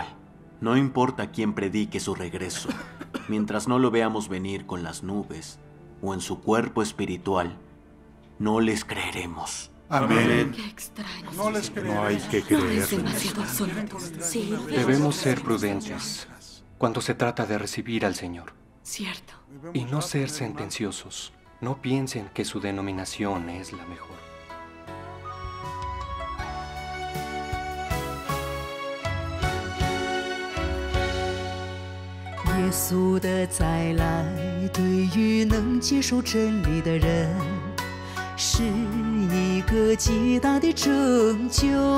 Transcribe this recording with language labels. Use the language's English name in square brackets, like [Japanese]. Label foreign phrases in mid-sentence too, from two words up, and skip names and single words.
[Spanish] No importa quién predique su regreso, mientras no lo veamos venir con las nubes o en su cuerpo espiritual, no les creeremos. Amén. Qué extraño. No les creemos. No hay que Es creer. demasiado absoluto. Sí. Debemos ser prudentes cuando se trata de recibir al Señor. Cierto. Y no ser sentenciosos. No piensen que su denominación es la mejor. [Chinese] 耶稣的再来，对于能接受真理的人，是一个极大的拯救。